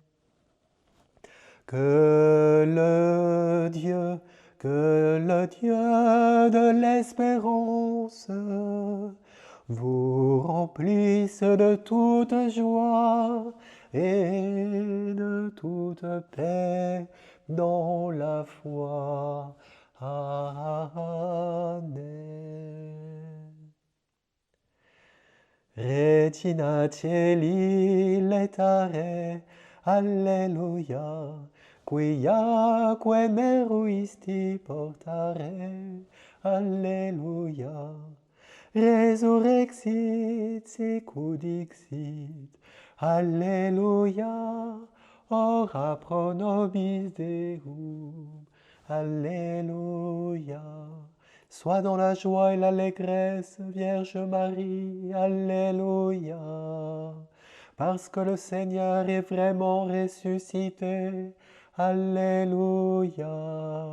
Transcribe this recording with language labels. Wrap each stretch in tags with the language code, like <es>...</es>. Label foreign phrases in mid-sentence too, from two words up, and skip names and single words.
<fr>Que le Dieu de l'espérance vous remplisse de toute joie et de toute paix dans la foi. Amen.</fr> <la>Regina Caeli letare, alleluia, quiaque meruisti portare, alleluia. Resurrexit sicut dixit, alleluia, ora pro nobis Deum, alléluia.</la> <fr>Sois dans la joie et l'allégresse, Vierge Marie, alléluia. Parce que le Seigneur est vraiment ressuscité, alléluia.</fr>